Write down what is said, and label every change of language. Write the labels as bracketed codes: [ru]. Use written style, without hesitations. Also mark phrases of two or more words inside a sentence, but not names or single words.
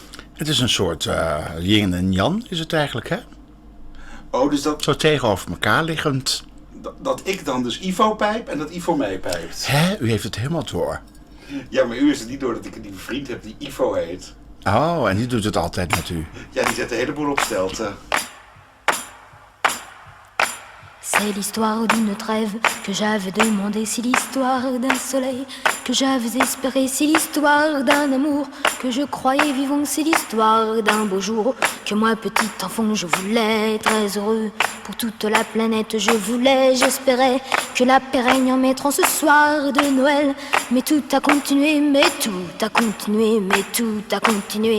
[nl] Het is een soort yin en yang, is het eigenlijk, hè? Oh, dus dat... Zo tegenover elkaar liggend. Dat ik dan dus Ivo pijp en dat Ivo mij pijpt. Hè? U heeft het helemaal door. Ja, maar u is het niet door dat ik een lieve vriend heb die Ivo heet. Oh, en die doet het altijd met u. Ja, die zet de hele boel op stelte. [fr] C'est l'histoire d'une trêve que j'avais demandé, c'est l'histoire d'un soleil que j'avais espéré, c'est l'histoire d'un amour que je croyais vivant, c'est l'histoire d'un beau jour que moi petit enfant je voulais très heureux pour toute la planète, je voulais, j'espérais que la paix règne en mettant ce soir de Noël, mais tout a continué, mais tout a continué, mais tout a continué.